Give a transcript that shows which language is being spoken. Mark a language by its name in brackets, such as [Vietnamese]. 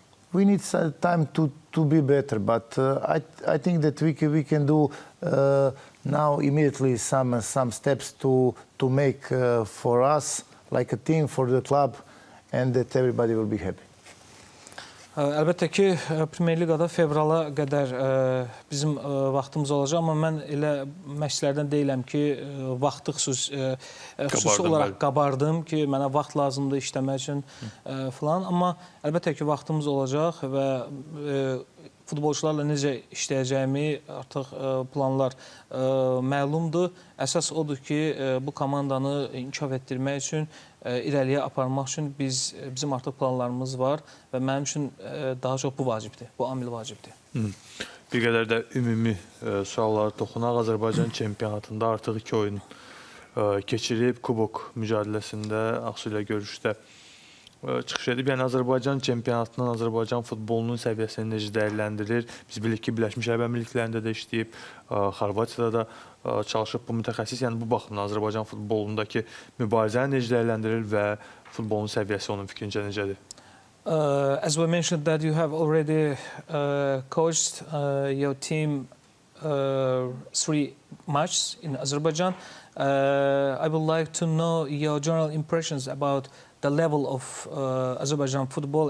[English] We need some time to be better, but I think that we can do now immediately some steps to make for us, like a team, for the club, and that everybody will be happy. [Azerbaijani] Əlbəttə ki, Premyer Liqada fevrala qədər bizim vaxtımız olacaq, amma mən elə məşqçilərdən deyiləm ki, vaxtı xüsusi olaraq qabardım ki, mənə vaxt lazımdır işləmək üçün filan. Amma əlbəttə ki, vaxtımız olacaq və futbolçularla necə işləyəcəyimi artıq planlar məlumdur. Əsas odur ki, bu komandanı inkişaf etdirmək üçün, irəliyə aparmaq üçün bizim artıq planlarımız var və mənim üçün daha çox bu vacibdir, bu amil vacibdir. Bir qədər də ümumi suallara toxunaq. Azərbaycan çempionatında artıq 2 oyun keçirib, kubok mücadeləsində Ağsu ilə görüşdə çıxış edib. Yəni Azərbaycan çempionatının, Azərbaycan futbolunun səviyyəsini necə dəyərləndirir? Biz bilirik ki, Birləşmiş Ərəb Əmirliklərində də işləyib, Xorvatiyada da çalışıb bu mütəxəssis. Yəni bu baxımdan Azərbaycan futbolundakı mübarizəni necə dəyərləndirir və futbolun səviyyəsi onun fikrincə necədir? [English] As we mentioned that you have already coached your team 3 matches in Azerbaijan. I would like to know your general impressions about the level of Azerbaijan football.